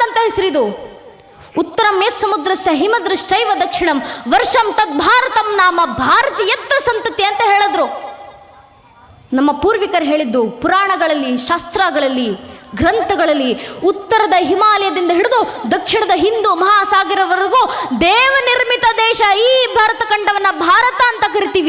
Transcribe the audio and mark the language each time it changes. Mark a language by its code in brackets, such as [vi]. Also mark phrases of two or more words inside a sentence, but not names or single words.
[kn] ಹೆಸರಿದು. [sa] ಉತ್ತರಂ ಯತ್ ಸಮುದ್ರಸ್ಯ ಹಿಮದೃಶ್ಚೈವ ದಕ್ಷಿಣಂ ವರ್ಷಂ ತದ್ ಭಾರತಂ ನಾಮ ಭಾರತೀಯತ್ರ ಸಂತತಿ [kn] ಅಂತ ಹೇಳಿದ್ರು. ನಮ್ಮ ಪೂರ್ವಿಕರು ಹೇಳಿದ್ದು ಪುರಾಣಗಳಲ್ಲಿ, ಶಾಸ್ತ್ರಗಳಲ್ಲಿ, ಗ್ರಂಥಗಳಲ್ಲಿ ಉತ್ತರದ ಹಿಮಾಲಯದಿಂದ ಹಿಡಿದು ದಕ್ಷಿಣದ ಹಿಂದೂ ಮಹಾಸಾಗರವರೆಗೂ ದೇವ ನಿರ್ಮಿತ ದೇಶ ಈ ಭಾರತ ಖಂಡವನ್ನ ಭಾರತ ಅಂತ ಕರಿತೀವಿ.